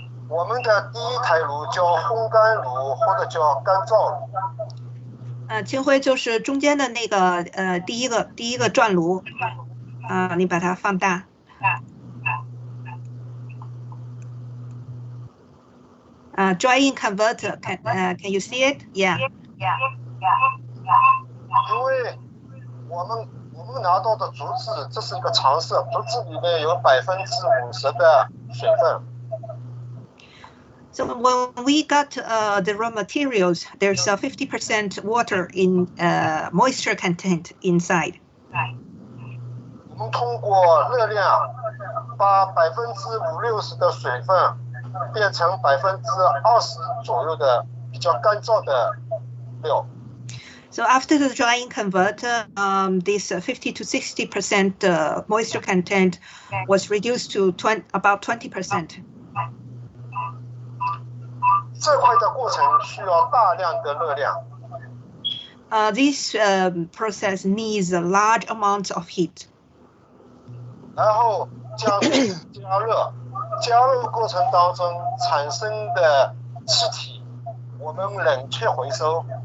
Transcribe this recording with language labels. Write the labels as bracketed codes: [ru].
[zh] 我们的第一台炉叫烘干炉或者叫干燥炉。清灰就是中间的那个第一个转炉，你把它放大。 [en] Drying converter, can you see it? Yeah. [zh] 因为我们拿到的竹子，这是一个常识，竹子里面有50%的水分。 [en] So when we got the raw materials, there's 50% water in moisture content inside. [zh] 我们通过热量把50%-60%的水分变成20%左右的比较干燥的料。 [en] So after the drying converter, this 50 to 60% moisture content was reduced to about 20%. [zh] 这块的过程需要大量的热量。 [en] This process needs a large amount of heat. [zh] 然后将加热，加热过程当中产生的气体，我们冷却回收。